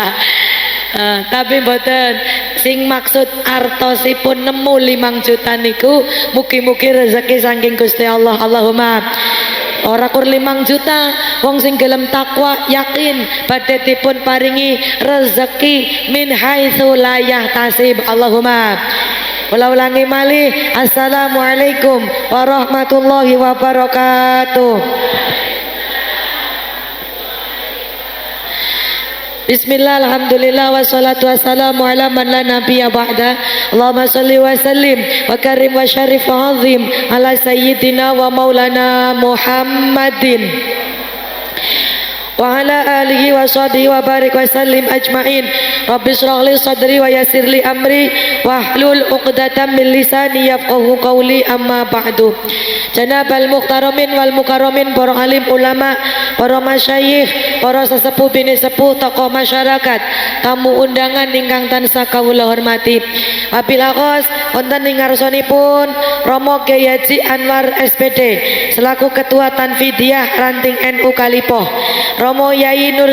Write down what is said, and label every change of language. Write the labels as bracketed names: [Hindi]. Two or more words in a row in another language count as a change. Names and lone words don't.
[Javanese] Tapi mboten, sing maksud artosipun nemu 5 juta niku mugi-mugi rezeki saking Gusti Allah. Allahumma. Ora kur 5 juta, wong sing gelem takwa yakin badhe dipun paringi rezeki [Arabic] من حيث لا يحتسب. [Javanese] Allahumma. Kula ulangi malih, [Arabic] السلام عليكم ورحمة الله وبركاته. بسم الله، الحمد لله، والصلاة والسلام على من لا نبي بعده. اللهم صل وسلم وكرم وشرف وعظم على سيدنا ومولانا محمد وعلى آله وصحبه وبارك وسلم أجمعين. رب اشرح لي صدري ويسر لي أمري واحلل عقدة من لساني يفقهوا قولي، أما بعد. جناب المحترمين والمكرمين, [Javanese] para alim ulama, para masyayikh, para sesepuh bini sepuh, tokoh masyarakat, tamu undangan ingkang tansah kawula hormati. [Arabic] وبالأخص [Javanese] wonten ing ngarsanipun Romo Kyai Haji Anwar SPD selaku Ketua Tanfidiyah Ranting NU Kalipoh, Romo Yai Nur